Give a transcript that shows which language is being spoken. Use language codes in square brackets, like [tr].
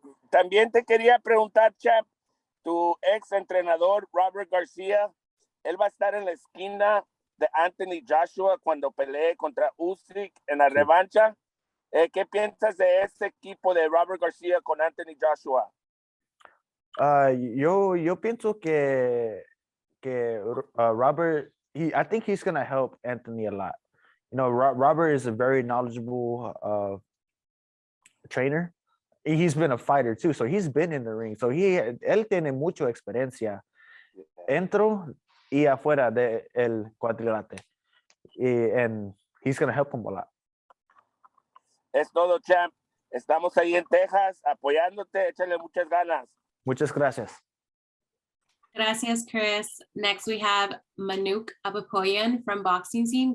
[es] También te quería preguntar, champ, tu ex entrenador Robert Garcia, él va a estar en la esquina de Anthony Joshua cuando pelee contra Usyk en la revancha. ¿Qué piensas de ese equipo de Robert Garcia con Anthony Joshua? Yo pienso que [en] Robert, I think he's gonna help Anthony a lot. You know, Robert is a very knowledgeable trainer. He's been a fighter too, so he's been in the ring. [es] So él tiene mucha experiencia dentro y afuera del cuadrilátero, [en] and he's gonna help him a lot. [es] Es todo, champ. Estamos ahí en Texas apoyándote. Échale muchas ganas. Muchas gracias. Gracias, Chris. [en] Next, we have Manuk Abapoyan from Boxing Scene.